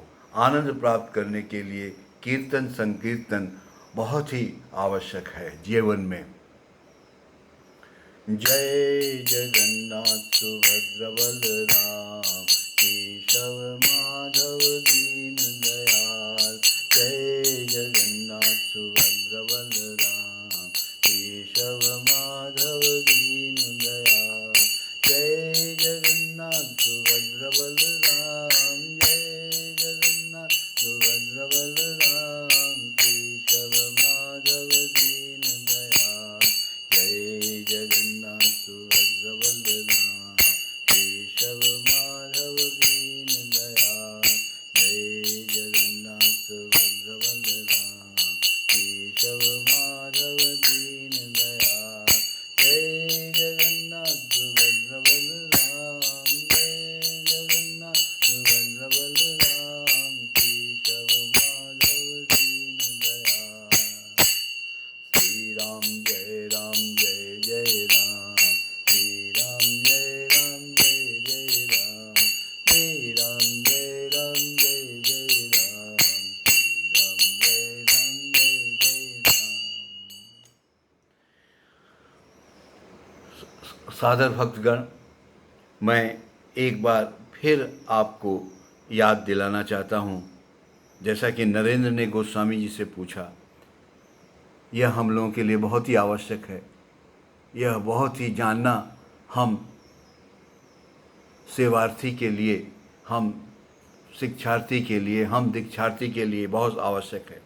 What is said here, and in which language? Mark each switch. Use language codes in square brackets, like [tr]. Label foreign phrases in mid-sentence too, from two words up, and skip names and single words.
[hi] आनंद प्राप्त करने के लिए कीर्तन संकीर्तन बहुत ही आवश्यक है जीवन में। जय जगन्नाथ सुभद्र बलराम केशव माधव दीन दयाल। जय जगन्नाथ सुभद्र बलराम केशव माधव दीन दयाल। जय जगन्नाथ सुभद्र बलराम, जय जगन्नाथ सुभद्र बलराम केशव माधव दीन दयाल। जय जगन्नाथ सुभद्र बलराम केशव माधव दीन दयाल। जय जगन्नाथ सुभद्र बलराम केशव माधव दीन दयाल। जय जगन्नाथ सुभद्र बलराम, जय जगन्नाथ सुभद्र बलराम केशव माधव दीन दयाल। श्री राम जय राम जय जय राम, श्री राम जय राम जय जय राम, श्री राम जय राम जय जय राम, श्री राम जय राम जय जय राम। सादर भक्तगण, मैं एक बार फिर आपको याद दिलाना चाहता हूँ, जैसा कि नरेंद्र ने गोस्वामी जी से पूछा, यह हम लोगों के लिए बहुत ही आवश्यक है। यह बहुत ही जानना हम सेवार्थी के लिए, हम शिक्षार्थी के लिए, हम दीक्षार्थी के लिए बहुत आवश्यक है।